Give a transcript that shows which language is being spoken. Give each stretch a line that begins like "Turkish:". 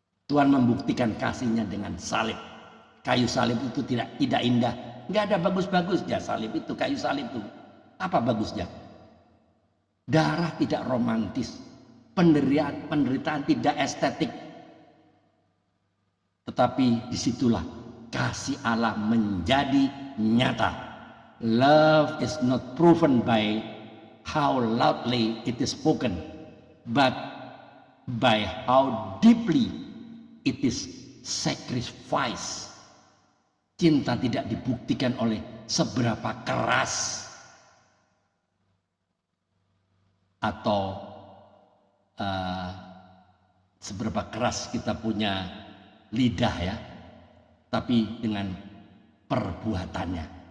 Indonesian: Tuhan membuktikan kasihnya dengan salib. Kayu salib itu tidak indah, enggak ada bagus-bagusnya salib itu, kayu salib itu. Apa bagusnya? Darah tidak romantis, penderitaan tidak estetik. Tetapi disitulah kasih Allah menjadi nyata.
English: Love is not proven by how loudly it is spoken, but by how deeply it is sacrificed.
Indonesian: Cinta tidak dibuktikan oleh seberapa keras atau seberapa keras kita punya lidah ya, tapi dengan perbuatannya.